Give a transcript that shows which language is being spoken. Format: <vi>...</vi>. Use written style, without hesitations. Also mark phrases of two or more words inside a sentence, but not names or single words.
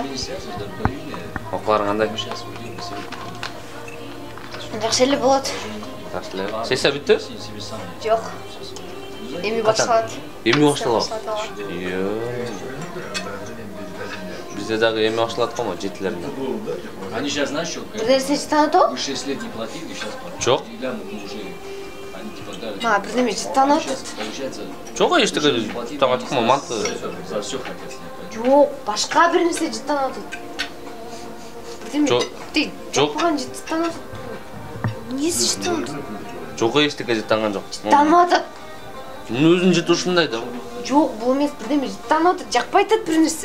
<ky>Окууларың кандай? Жакшы эле болот. Жакшы эле. Сессия бүттү? Жок. Эми башталат. Эми башталат. Bizde дагы эми башталат го, 7-леринде.</ky> <ru>Они сейчас знаешь что?</ru> <ky>Бир нерсе жыттанат?</ky> <ru>Вы 6 лет не платили, сейчас платят.</ru> <ky>Жок. Бир неме жыттанат? Жок, эчтеке жыттанат го, манты.</ky> <ru>За все хотят снять.</ru> <ky>Жок, башка бир нерсе жыттанат. Жок. Жок. Жыттанат. Эмнеси жыттанат? Жок, эчтеке жыттанган жок. Жыттанып атат. Мен өзүң жыт ушундай да. Жок, бул эмес, бир неме жыттанып атат, жакпай атат бир нерсе.</ky>